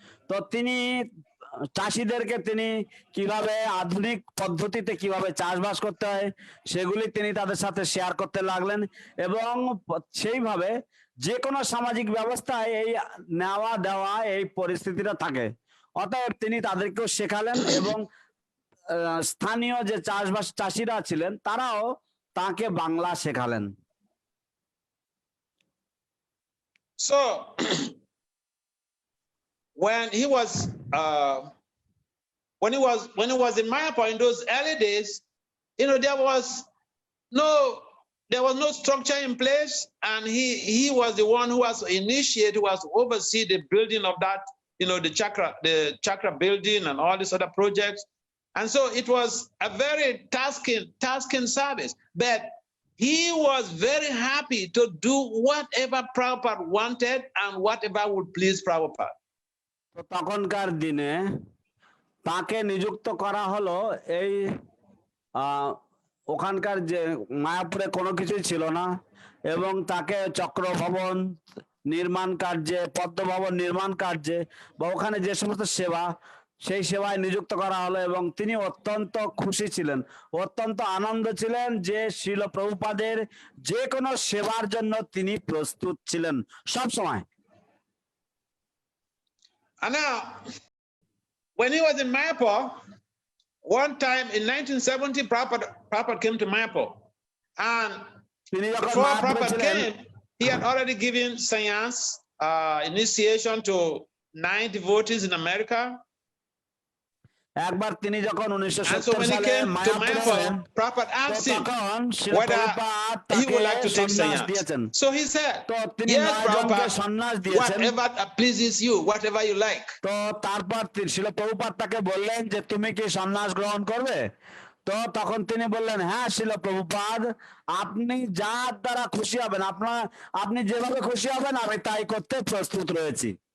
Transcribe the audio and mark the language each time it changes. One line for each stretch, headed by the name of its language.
Bangla: তো তিনি চাষিদেরকে তিনি কিভাবে আধুনিক পদ্ধতিতে কিভাবে চাষবাস করতে হয় সেগুলি তিনি তাদের সাথে শেয়ার করতে লাগলেন, এবং সেইভাবে যে কোনো সামাজিক ব্যবস্থায় এই নেওয়া দেওয়া এই পরিস্থিতিটা থাকে। অতএব তিনি তাদেরকেও শেখালেন এবং স্থানীয় যে চাষিরা ছিলেন তারাও তাকে Bangla শেখালেন।
English: So when he was in Mayapur in those early days, there was no structure in place, and he was the one who was initiated, who was oversee the building of that, the chakra building and all these other projects. And so it was a very tasking service, but he was very happy to do whatever Prabhupada wanted and whatever would please Prabhupada.
Bangla: তো তখনকার দিনে তাকে নিযুক্ত করা হলো এই ওখানকার যে মায়াপুরে কোনো কিছুই ছিল না, এবং তাকে চক্র ভবন নির্মাণ কার্যে, পদ্ম ভবন নির্মাণ কার্যে বা ওখানে যে সমস্ত সেবা সেই সেবায় নিযুক্ত করা হলো, এবং তিনি অত্যন্ত খুশি ছিলেন, অত্যন্ত আনন্দ ছিলেন যে শ্রীল প্রভুপাদের যে কোনো সেবার জন্য তিনি প্রস্তুত ছিলেন সব সময়।
English: And now, when he was in Mayapur, one time in 1970, Prabhupada came to Mayapur, and before Prabhupada came, he had already given sannyas initiation to 9 devotees in America.
Bangla: একবার তিনি যখন 1970 সালে মায়াপুরে এলেন,
English: Prabhupada asked him whether he would like to take sannyas. So he said, yes, Prabhupada, whatever pleases you, whatever you like.
Bangla: তো তারপর শ্রীল প্রভুপাদ তাকে বললেন যে তুমি কি সন্ন্যাস গ্রহণ করবে? তো তখন তিনি বললেন, হ্যাঁ শ্রীল প্রভুপাদ, আপনি যার দ্বারা খুশি হবেন, আপনি যেভাবে খুশি হবেন আমি তাই করতে প্রস্তুত রয়েছি।